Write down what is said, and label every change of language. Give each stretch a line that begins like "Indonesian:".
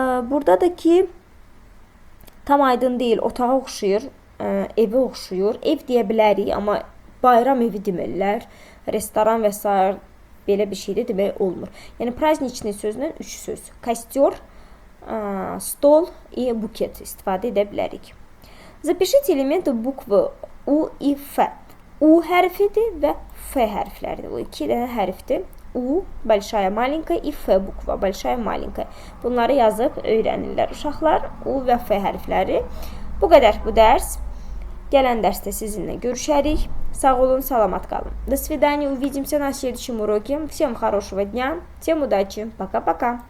Azerbaijani: Burada da ki tam aydın deyil, otağa oxşuyur, evə oxşuyur. Ev deyə bilərik, amma bayram evi demirlər. Restoran və s. belə bir şey də demək olmur. Yəni праздничный sözündən 3 söz. Kostyor, stol и buket istifadə edə bilərik.
Russian: Запишите элементы буквы U и F.
Azerbaijani: U hərfidir və F hərfləridir. Bu iki dənə hərfdir.
Russian: U, большая, маленькая и F bukva, большая, маленькая.
Azerbaijani: Bunları yazıb öyrənirlər uşaqlar. U və F hərfləri. Bu qədər bu dərs. Gələn dərsdə sizinlə görüşərik. Sağ olun, salamat qalın.
Russian: До свидания, увидимся на следующем уроке. Всем хорошего дня, всем удачи. Пока-пока.